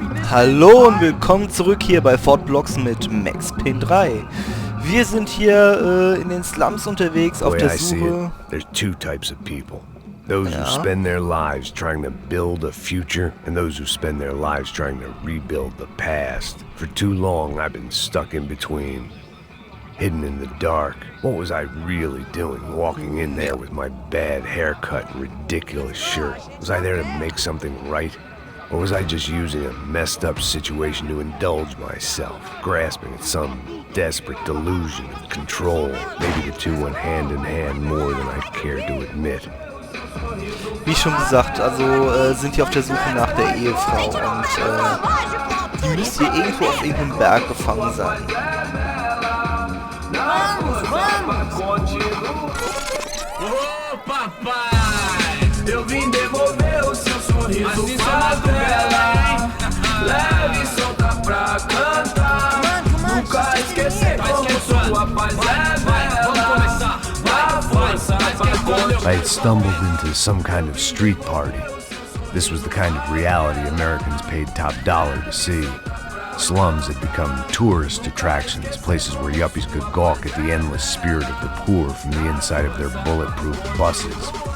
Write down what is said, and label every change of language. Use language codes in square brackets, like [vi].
[de] Hallo und willkommen zurück hier bei Fortblocks mit Max Payne 3. Wir sind hier in den Slums unterwegs auf der Suche. [en] There's two types of people. Those who spend their lives trying to build a future and those who spend their lives trying to rebuild the past. For too long I've been stuck in between. Hidden in the dark. What was I really doing walking in there with my bad haircut and ridiculous shirt? Was I there to make something right? Or was I just using a messed up situation to indulge myself, grasping at some desperate delusion of control? Maybe the two went hand in hand more than I cared to admit. [de] Wie schon gesagt, also sind wir auf der Suche nach der Ehefrau und die müsste hier irgendwo auf irgendeinem Berg gefangen sein. [pt] Ô papai, eu vim devolver o seu sorriso favela, leve e solta pra cantar, nunca esquecer como sua paz é bela, a força [en] I had stumbled into some kind of street party. This was the kind of reality Americans paid top dollar to see. Slums had become tourist attractions, places where yuppies could gawk at the endless spirit of the poor from the inside of their bulletproof buses.